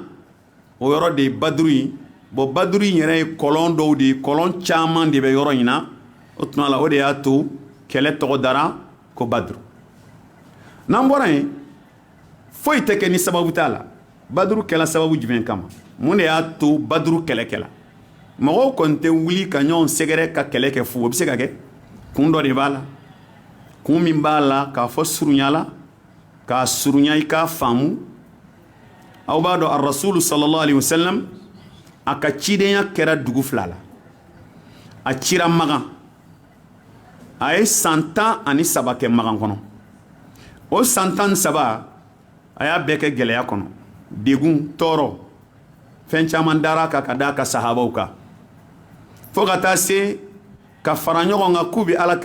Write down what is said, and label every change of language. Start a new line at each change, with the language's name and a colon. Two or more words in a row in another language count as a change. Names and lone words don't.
Bambara: o yɔrɔ de ye badru ye bon badru in yɛrɛ ye kɔlɔn dɔw de ye kɔlɔn caman de bɛ yɔrɔ in na o tuma la o de y'a to kɛlɛ tɔgɔ dara ko badru n'an bɔra yen foyi tɛ kɛ ni sababu t'a la badru kɛla sababu jumɛn kama mun de y'a to badru kɛlɛ kɛla mɔgɔw kɔni tɛ wuli ka ɲɔgɔn sɛgɛrɛ ka kɛlɛ kɛ fu o bɛ se ka kɛ kun dɔ de b'a la kun min b'a la k'a fɔ surunya la k'a surunya i k'a faamu aw b'a dɔn a rasulu
Arabic: صلى الله عليه وسلم
Bambara: a ka cidenya kɛra dugu fila la a cira magan a ye san 13 kɛ magan kɔnɔ o san 13 a y'a bɛɛ kɛ gɛlɛya kɔnɔ degun tɔɔrɔ fɛn caman dara ka d'a ka sahabaw kan fo ka taa se ka fara ɲɔgɔn kan k'u bɛ alakira